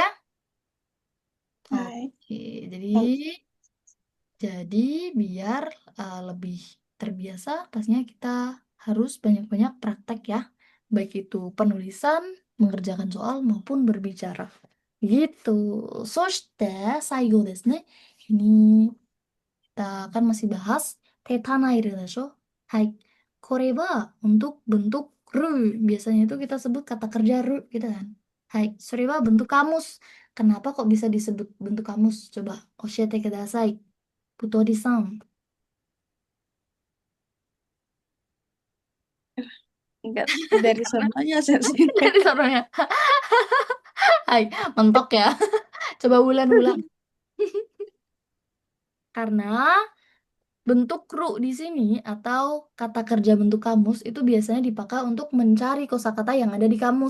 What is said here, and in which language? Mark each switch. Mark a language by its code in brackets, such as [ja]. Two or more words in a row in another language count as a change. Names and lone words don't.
[ja] はい。 [id] Oke, jadi [ja] はい。 [id] jadi biar lebih terbiasa, pastinya kita harus banyak-banyak praktek ya, baik itu penulisan, mengerjakan soal maupun berbicara. Gitu. [ja] そして最後ですね. [id] Ini kita akan masih bahas [ja] て た ない る でしょ. はい。これは [id] untuk bentuk ru. Biasanya itu kita sebut kata kerja ru gitu kan. [ja] はい。それは [id] bentuk kamus. Kenapa kok bisa disebut bentuk kamus? Coba [ja] 教えて ください. [id] Putori-san. Enggak dari Karena sononya sensei. dari sononya. Hai, mentok ya. Coba ulang-ulang. Karena bentuk ru di sini atau kata kerja bentuk kamus itu biasanya dipakai untuk mencari kosakata yang ada di kamus.